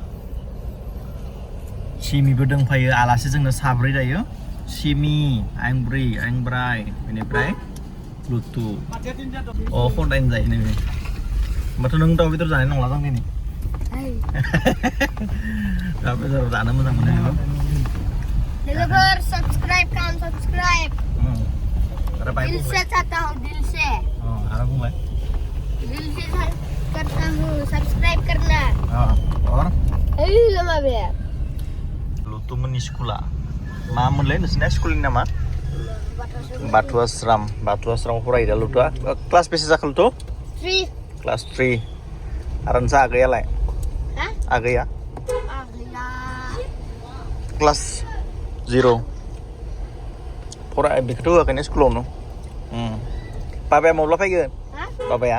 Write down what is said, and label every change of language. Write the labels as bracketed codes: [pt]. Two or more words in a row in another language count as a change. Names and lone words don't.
[brx] सिमिबो दंफायो आलासि जोंनो साब्रै दायो सिमि आयं बोराय बेनिफ्राय लुतु अ खदायनो जायो नोङो होमबाथ' नों दाउ बेदर जानाय नंला जों दिनै दाउ बेदर जानो मोजां मोनो [hi] लोगोफोर सब्सक्राइब दिल से चाहता हूँ दिल से [brx] आरो बुंलाय [hi] दिल से करता हूँ सब्सक्राइब करना और [brx] लमा बे लुतु मोननि स्कुला मा मोनलाय नोंसिना स्कुलनि नामा बाथौ आश्रम फरायो दा लुतुआ क्लास बेसे जाखो लुतु 3 क्लास 3 आरो नोंसा आगैयालाय आगैया क्लास 0 फराय बेखौथ' होआखैनो स्कुलावनो बाबाया माब्ला फैगोन बाबाया